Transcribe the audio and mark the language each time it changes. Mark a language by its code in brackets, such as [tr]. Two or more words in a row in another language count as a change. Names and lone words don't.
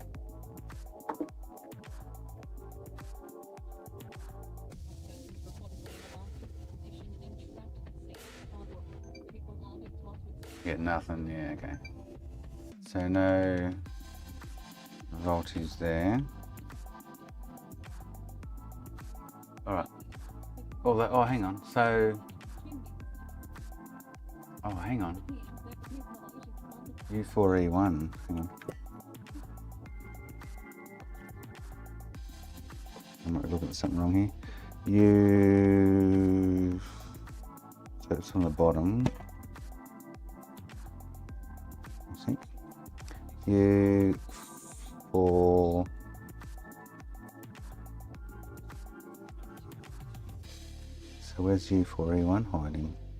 [en] Get nothing, yeah, okay. So no voltage there. Alright. Oh, hang on. So, oh, hang on. U4E1, hang on. I might be looking at something wrong here. So it's on the bottom. I think. U4. So where's U4E1 hiding?